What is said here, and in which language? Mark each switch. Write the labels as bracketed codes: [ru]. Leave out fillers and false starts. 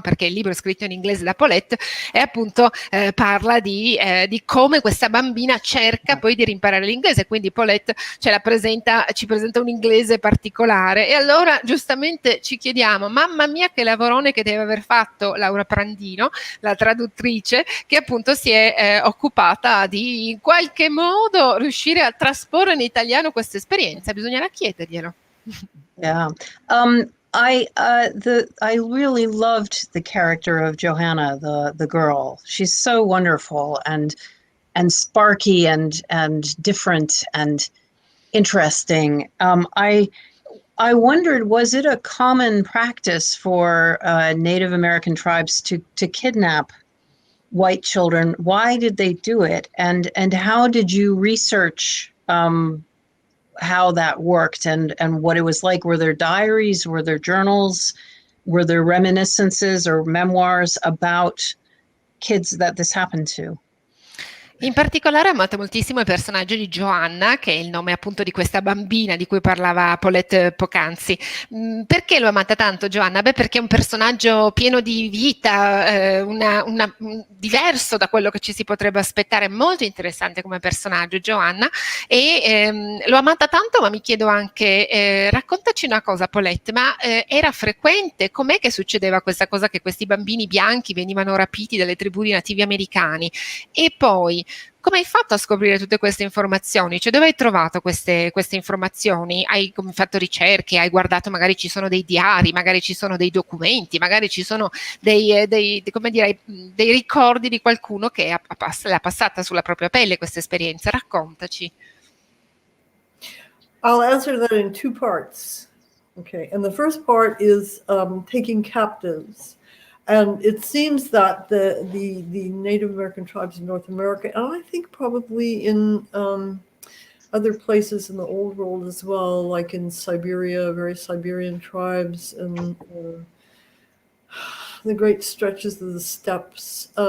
[it] Perché il libro è scritto in inglese da Paulette e appunto parla di come questa bambina cerca poi di rimparare l'inglese, quindi Paulette ci presenta un inglese particolare, e allora giustamente ci chiediamo, mamma mia che lavorone che deve aver fatto Laura Prandino, la traduttrice, che appunto si è occupata di in qualche modo riuscire a trasporre in italiano questa esperienza. Bisognerà chiederglielo. [en] Yeah. I really loved the character of Johanna, the girl. She's so wonderful and sparky and different and interesting. I wondered, was it a common practice for Native American tribes to kidnap white children? Why did they do it? And how did you research how that worked and what it was like? Were there diaries? Were there journals? Were there reminiscences or memoirs about kids that this happened to? [it] In particolare ho amato moltissimo il personaggio di Joanna, che è il nome appunto di questa bambina di cui parlava Paulette poc'anzi. Perché l'ho amata tanto Joanna? Beh, perché è un personaggio pieno di vita, diverso da quello che ci si potrebbe aspettare, molto interessante come personaggio Joanna, e l'ho amata tanto, ma mi chiedo anche, raccontaci una cosa Paulette, ma era frequente? Com'è che succedeva questa cosa che questi bambini bianchi venivano rapiti dalle tribù di nativi americani? E poi come hai fatto a scoprire tutte queste informazioni? Cioè, dove hai trovato queste informazioni? Hai fatto ricerche? Hai guardato, magari ci sono dei diari, magari ci sono dei documenti, magari ci sono dei ricordi di qualcuno che l'ha passata sulla propria pelle questa esperienza? Raccontaci. [en] I'll answer that in 2 parts. Okay, and the first part is taking captives. And it seems that the Native American tribes in North America, and I think probably in other places in the old world as well, like in Siberia, various Siberian tribes, and the great stretches of the steppes.